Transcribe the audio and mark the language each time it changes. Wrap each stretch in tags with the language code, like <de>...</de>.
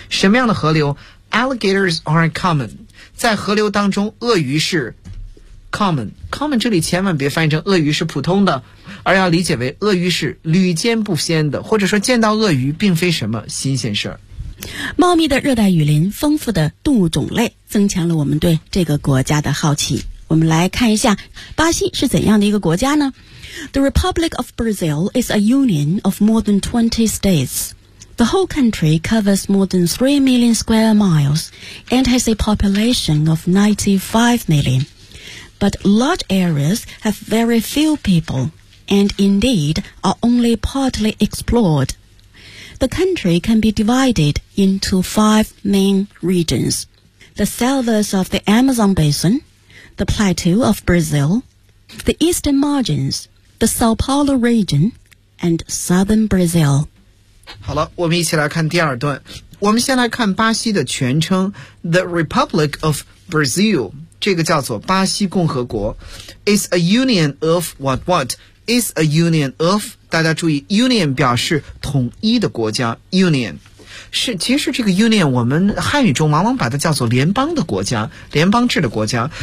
<zh>什么样的河流？</zh> <en>Alligators are common，</en> <zh>在河流当中鳄鱼是common 这里千万别翻译成鳄鱼是普通的，而要理解为鳄鱼是屡见不鲜的，或者说见到鳄鱼并非什么新鲜事儿。茂密的热带雨林，丰富的动物种类，增强了我们对这个国家的好奇。我们来看一下巴西是怎样的一个国家呢？</zh> <en>The Republic of Brazil is a union of more than 20 states. The whole country covers more than 3 million square miles and has a population of 95 million. But large areas have very few people, and indeed are only partly explored. The country can be divided into five main regions. the sellers of the Amazon Basin, the plateau of Brazil, the eastern margins, the Sao Paulo region, and southern Brazil.</en> <zh>好了，我们一起来看第二段。我们先来看巴西的全称 The Republic of Brazil， 这个叫做巴西共和国。</zh> <en>Is a union of</en> <zh>what what? Is a union of， 大家注意 Union 表示统一的国家， Union 是，其实这个 Union 我们汉语中往往把它叫做联邦的国家，联邦制的国家。</zh>